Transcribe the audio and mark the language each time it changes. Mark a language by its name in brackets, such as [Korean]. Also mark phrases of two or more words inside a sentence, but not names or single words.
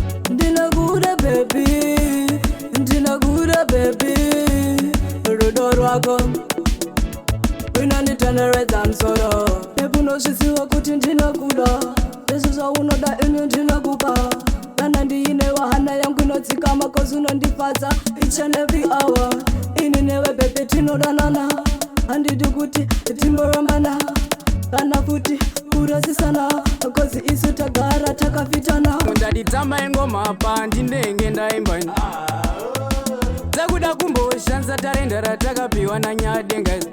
[Shona] Ndinokuda baby, ndinokuda baby. Rudo rwako runonditenderedza musoro. Baby, unozviziva kuti ndinokuda. Ndezvo zvaunoda ini ndinokupa. Kana ndiine wahana yangu inodzikama, [English] 'cause unondifadza each and every hour. [Shona] Ini newe baby tinodanana. Handidi kuti timborombana. Kana futi kurasisana, 'cause isu tagara takafitana. Undaditama ingoma pa ndinenge ndaimba ini. Takuda kumboshanza tarenda ratakapiwa naNyadenga.